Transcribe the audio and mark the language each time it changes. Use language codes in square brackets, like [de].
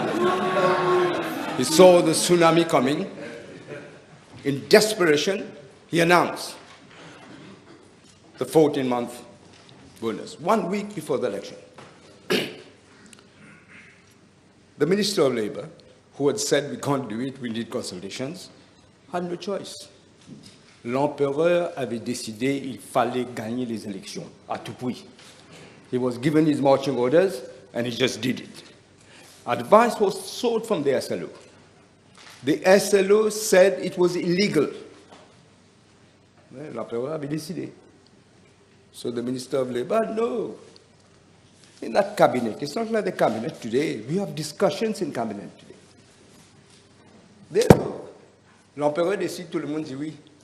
[en] He saw the tsunami coming. In desperation, he announced the 14-month bonus, 1 week before the election. The Minister of Labour, who had said we can't do it, we need consultations, had no choice. [fr] L'empereur avait décidé il fallait gagner les élections à tout prix. [en] He was given his marching orders and he just did it. Advice was sought from the SLO. The SLO said it was illegal. [fr] L'empereur avait décidé. [en] So the Minister of Labour, no. In that cabinet, it's not like the cabinet today. We have discussions in cabinet today. There, [fr] l'empereur décide, tout le monde dit oui.